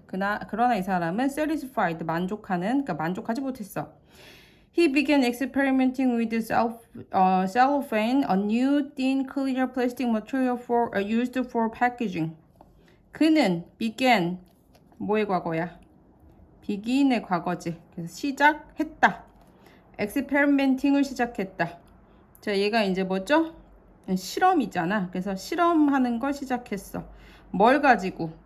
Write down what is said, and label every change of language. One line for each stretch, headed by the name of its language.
Korean: 그러나 이 사람은 satisfied, 그러니까 만족하지 못했어.
English: He began experimenting with cellophane, a new thin clear plastic material used for packaging.
Korean: 그는 began 뭐의 과거야? begin의 과거지. 그래서 시작했다. experimenting을 시작했다. 자, 얘가 이제 뭐죠? 실험이잖아. 그래서 실험하는 걸 시작했어. 뭘 가지고?